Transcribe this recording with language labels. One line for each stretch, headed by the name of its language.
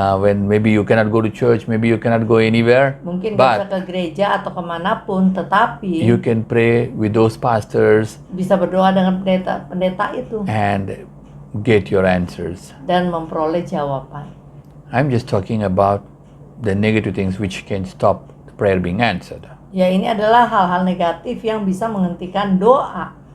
English: When maybe you cannot go to church, maybe you cannot go anywhere,
Indonesian: Mungkin gak bisa
English: but
Indonesian: ke gereja atau kemanapun, tetapi
English: you can pray with those pastors
Indonesian: bisa berdoa dengan pendeta itu
English: and get your answers.
Indonesian: dan memperoleh jawaban.
English: I'm just talking about the negative things which can stop the prayer being answered.
Indonesian: Ya, ini adalah hal-hal negatif yang bisa menghentikan doa.